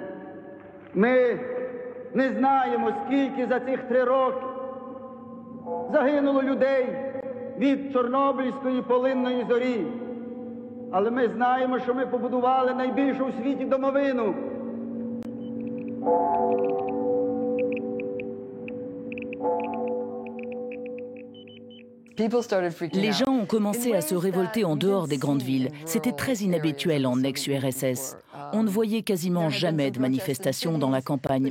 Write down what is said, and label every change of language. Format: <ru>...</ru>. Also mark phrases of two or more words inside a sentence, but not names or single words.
<uk>Ми не знаємо, скільки за цих 3 роки загинуло людей від Чорнобильської полинної зорі. Але ми знаємо, що ми побудували найбільшу у світі домовину.</uk> <fr>Les gens ont commencé à se révolter en dehors des grandes villes. C'était très inhabituel en ex-URSS. On ne voyait quasiment jamais de manifestations dans la campagne.</fr>